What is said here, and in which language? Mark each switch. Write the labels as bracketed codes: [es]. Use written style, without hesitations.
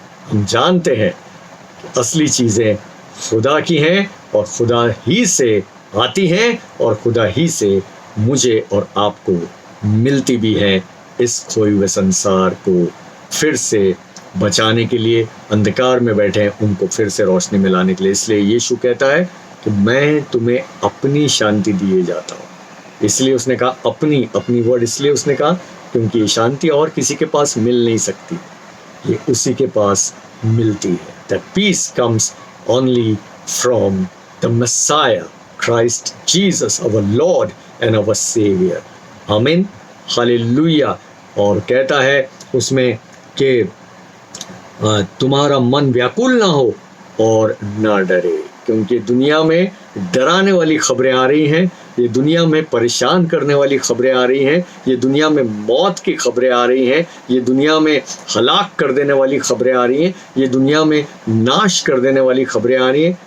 [hi] हम जानते हैं कि असली चीज़ें खुदा की हैं और खुदा ही से आती हैं और खुदा ही से मुझे और आपको मिलती भी हैं, इस खोए हुए संसार को फिर से बचाने के लिए, अंधकार में बैठे हैं उनको फिर से रोशनी में लाने के लिए। इसलिए यीशु कहता है कि मैं तुम्हें अपनी शांति दिए जाता हूँ। इसलिए उसने कहा अपनी वर्ड, इसलिए उसने कहा क्योंकि ये शांति और किसी के पास मिल नहीं सकती, ये उसी के पास मिलती है। [en] That peace comes only from the Messiah, Christ Jesus, our Lord and our Savior. [hi] आमीन, हालेलुया। और कहता है उसमें कि तुम्हारा मन व्याकुल ना हो और ना डरे, क्योंकि दुनिया में डराने वाली खबरें आ रही हैं, ये दुनिया में परेशान करने वाली खबरें आ रही हैं, ये दुनिया में मौत की खबरें आ रही हैं, ये दुनिया में हलाक कर देने वाली खबरें आ रही हैं, ये दुनिया में नाश कर देने वाली खबरें आ रही हैं।